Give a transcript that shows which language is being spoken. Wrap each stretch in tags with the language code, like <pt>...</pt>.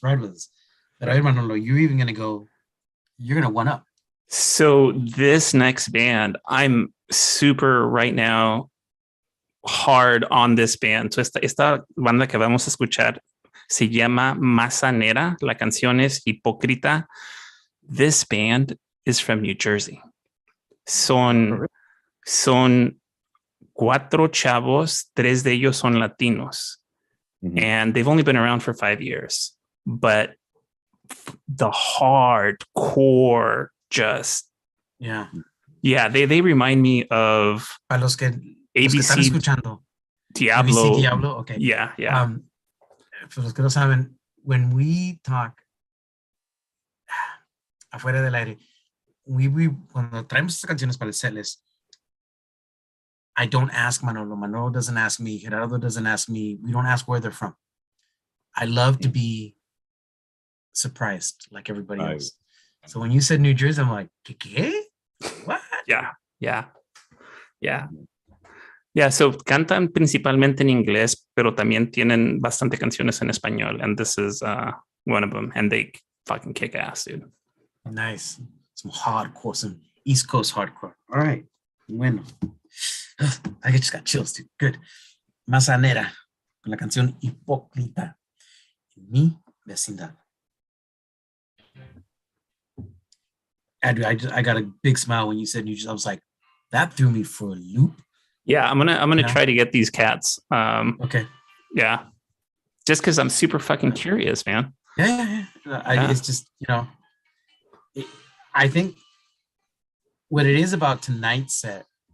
<en>But I Manolo, you're even going to go, you're going to one up. So this next band, I'm super right now hard on this band.</en> <es>So esta banda que vamos a escuchar se llama Mazanera. La canción es Hipócrita.</es> <en>This band is from New Jersey.</en> <es>Son 4 chavos, 3 de ellos son latinos.</es> <en>And they've only been around for 5 years. But the hardcore just... Yeah, they remind me of</en> <es>para los que ABC, están escuchando. Diablo.</es> <en>ABC, Diablo, okay. Yeah.</en> <es>For los que no saben,</es> <en>when we talk</en> <es>afuera del aire, cuando traemos estas canciones para el setlist,</es> <en>I don't ask Manolo. Manolo doesn't ask me. Gerardo doesn't ask me. We don't ask where they're from. I love to be surprised like everybody else. So when you said New Jersey, I'm like, ¿qué? What? Yeah. Yeah, so</en> <es>cantan principalmente en inglés, pero también tienen bastante canciones en español,</es> <en>and this is one of them, and they fucking kick ass, dude. Nice. Some hardcore, some East Coast hardcore. All right. Bueno. I just got chills, dude. Good.</en> <es>Mazanera, con la canción Hipócrita, en mi vecindad.</es> <en>Andrew, I got a big smile when you said I was like, that threw me for a loop. Yeah, I'm gonna try to get these cats. Okay. Yeah, just because I'm super fucking curious, man. Yeah. It's just, I think what it is about tonight's set.</en>